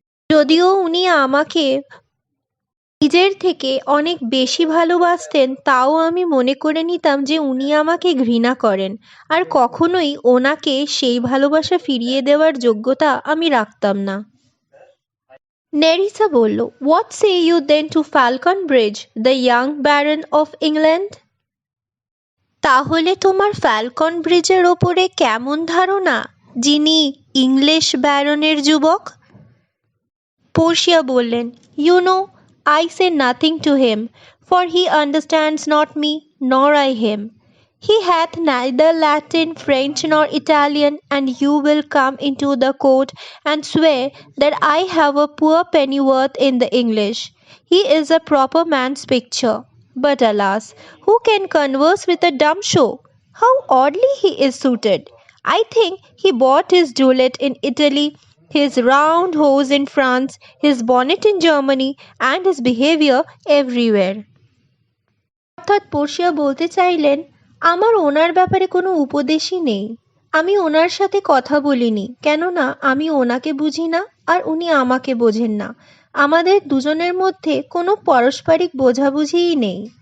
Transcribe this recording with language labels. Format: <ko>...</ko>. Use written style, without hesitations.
<bn>যদিও উনি আমাকে নিজের থেকে অনেক বেশি ভালোবাসতেন, তাও আমি মনে করে নিতাম যে উনি আমাকে ঘৃণা করেন, আর কখনোই ওনাকে সেই ভালোবাসা ফিরিয়ে দেওয়ার যোগ্যতা আমি রাখতাম না। নেরিসা বলল,</bn> <en>What say you then to Falcon Bridge, the young baron of England?</en> <bn>তাহলে তোমার ফ্যালকন ব্রিজের ওপরে কেমন ধারণা, যিনি ইংলিশ ব্যারনের যুবক? পর্শিয়া বললেন,</bn> <en>You know, I say nothing to him, for he understands not me, nor I him. He hath neither Latin, French, nor Italian, and you will come into the court and swear that I have a poor pennyworth in the English. He is a proper man's picture. But alas, who can converse with a dumb show? How oddly he is suited! I think he bought his duet in Italy, his round hose in France, his bonnet in Germany, and his behavior everywhere.</en> <bn>অর্থাৎ Portia বলতে চাইলেন, আমার ওনার ব্যাপারে কোনো উপদেশই নেই। আমি ওনার সাথে কথা বলিনি, কেননা আমি ওনাকে বুঝি না আর উনি আমাকে বোঝেন না। আমাদের দুজনের মধ্যে কোনো পারস্পরিক বোঝাবুঝিই নেই।</bn>